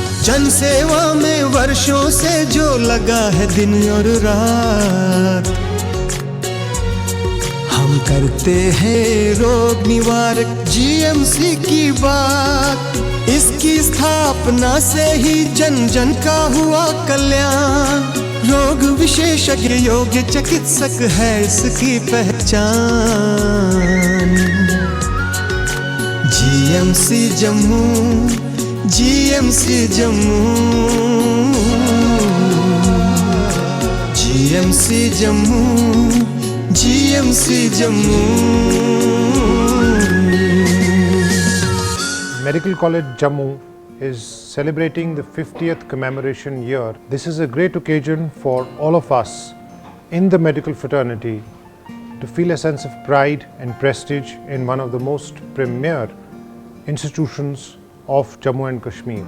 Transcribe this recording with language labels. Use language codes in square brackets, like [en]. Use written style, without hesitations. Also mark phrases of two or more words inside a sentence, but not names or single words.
[hi] जन सेवा में वर्षों से जो लगा है दिन और रात, हम करते हैं रोग निवारक जीएमसी की बात। इसकी स्थापना से ही जन जन का हुआ कल्याण। रोग विशेषज्ञ योग्य चिकित्सक है इसकी पहचान। जीएमसी जम्मू, जीएमसी जम्मू, जीएमसी जम्मू, जीएमसी जम्मू। [en] Medical College Jammu is celebrating the 50th commemoration year. This is a great occasion for all of us in the medical fraternity to feel a sense of pride and prestige in one of the most premier institutions of Jammu and Kashmir.